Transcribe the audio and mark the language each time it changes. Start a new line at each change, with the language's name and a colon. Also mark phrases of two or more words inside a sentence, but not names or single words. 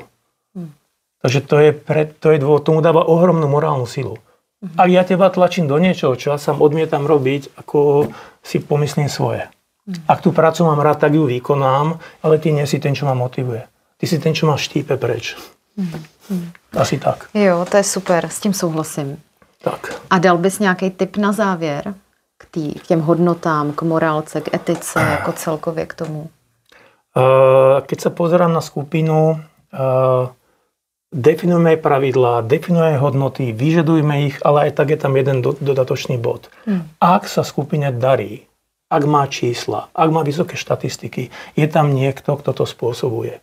Slovak: Takže to je dôvod, tomu dáva ohromnú morálnu silu. Ak ja teba tlačím do niečoho, čo ja sám odmietam robiť, ako si pomyslím svoje. Ak tú prácu mám rád, tak ju vykonám, ale ty nie si ten, čo ma motivuje. Ty si ten, čo ma štípe preč. Asi tak.
Czech: Jo, to je super, s tím souhlasím. Tak. A dal bys nějaký tip na závěr k těm hodnotám, k morálce, k etice, jako celkově k tomu?
Slovak: Keď sa pozerám na skupinu, definujeme aj pravidlá, definujeme hodnoty, vyžadujme ich, ale aj tak je tam jeden dodatočný bod. Ak sa skupine darí, ak má čísla, ak má vysoké štatistiky, je tam niekto, kto to spôsobuje.